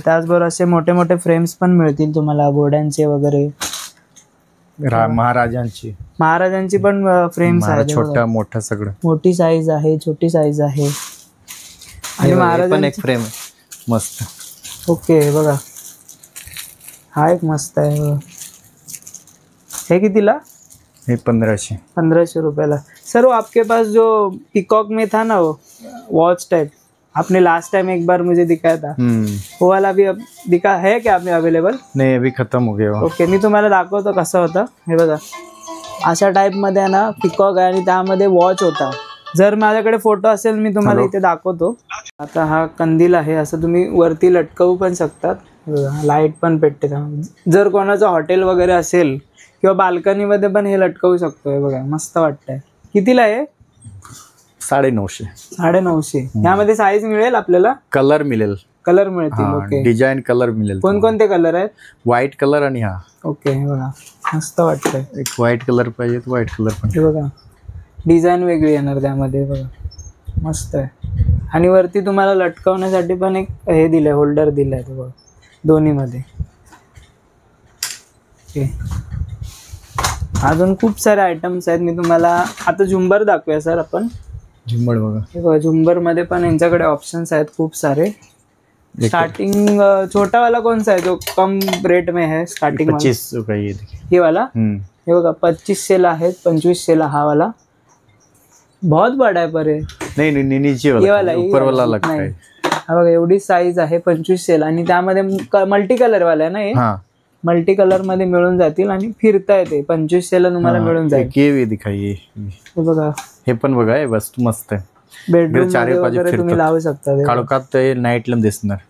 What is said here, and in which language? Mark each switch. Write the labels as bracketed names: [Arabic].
[Marathi] त्याचबरोबर असे मोठे मोठे फ्रेम्स पण मिळतील तुम्हाला घोड्यांचे वगैरे, महाराजांची पण फ्रेम्स आहेत. छोटा मोठा सगळं, मोठी साईज आहे, छोटी साईज आहे. आणि महाराज पण एक फ्रेम आहे मस्त. ओके बघा, हा एक मस्त आहे बघा. हे कितीला? हे 1500 रुपयाला. [Hindi] सर वो आपके पास जो पीकॉक में था ना, वो वॉच टाइप आपने लास्ट टाइम एक बार मुझे दिखाया था, वो वाला भी अब दिखा है क्या आपने अवेलेबल? नाही, अभी खत्म हो गया. [Marathi] ओके, मी तुम्हाला दाखवतो कसं होतं. हे बघा, अशा टाइप मध्ये ना पीकॉक आहे आणि त्यामध्ये वॉच होता. जर माझ्याकडे फोटो असेल मी तुम्हाला इथे दाखवतो. आता हा कंदील आहे, असं तुम्ही वरती लटकवू पण शकतात. लाईट पण पेटते. जर कोणाचं हॉटेल वगैरे असेल किंवा बाल्कनी मध्ये पण हे लटकवू शकतो. हे बघा, मस्त वाटतंय. कितीला आहे? 950. यामध्ये साईज मिळेल आपल्याला? कलर मिळेल. कलर मिळतील. ओके, डिझाईन कलर मिळेल. कोणकोणते कलर आहेत? व्हाईट कलर आणि हा. ओके, हे बघा, मस्त वाटतंय. एक व्हाईट कलर पाहिजे, व्हाईट कलर पण. हे बघा, डिझाईन वेगळी येणार त्यामध्ये. बघा, मस्त आहे. आणि वरती तुम्हाला लटकवण्यासाठी पण एक हे दिलंय, होल्डर दिलंय. ते बघा, दोन्ही मध्ये. ओके, अजून खूप सारे आयटम्स आहेत. मी तुम्हाला आता झुंबर दाखवूया सर आपण. झुंबर बघा. हे बघा, झुंबर मध्ये पण यांच्याकडे ऑप्शन्स आहेत खूप सारे. [Hindi] स्टार्टिंग छोटा वाला कौन सा है जो कम रेट में है? [Marathi] स्टार्टिंग 25 रुपये [Hindi] ये वाला. [Marathi] हे बघा, 2500 ला आहेत, 2500 ला हा वाला. [Hindi] बहुत बड़ा है पर नहीं, नीचे वाला, ऊपर वाला लगता है. [Marathi] हा बघा, एवढी साईज आहे 2500 ला. आणि त्यामध्ये मल्टी कलर वाला आहे ना हे. मल्टी कलर मध्ये मिळून जातील आणि फिरता येते. 2500 ला तुम्हाला मिळून जाईल. हे दिखाई. हे बघा, हे पण बघा, हे बस मस्त आहे. बेडरूम वगैरे तुम्ही लावू शकता. काळोखात नाईट लॅम्प दिसणार.